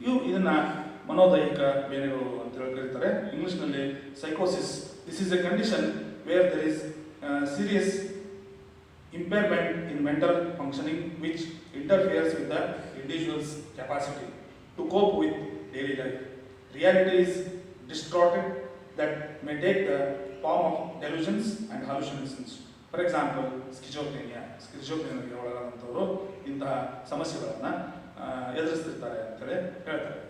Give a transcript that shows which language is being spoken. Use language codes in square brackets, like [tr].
[kn] ಇದನ್ನು ಮನೋದೈಹಿಕ ಬೇನೆಗಳು ಅಂತ ಹೇಳಿ ಕರೀತಾರೆ. ಇಂಗ್ಲಿಷ್ನಲ್ಲಿ ಸೈಕೋಸಿಸ್. [en] This is A condition where there is serious impairment in mental functioning which interferes with the individual's capacity to cope with daily life. Reality is distorted that may take the form of delusions and hallucinations. For example [kn] ಸ್ಕಿಜೋಫ್ರೇನಿಯಾಗೆ ಒಳಗಾದಂಥವರು ಇಂತಹ ಸಮಸ್ಯೆಗಳನ್ನು ಎದುರಿಸ್ತಿರ್ತಾರೆ ಅಂತೇಳಿ ಹೇಳ್ತಾರೆ.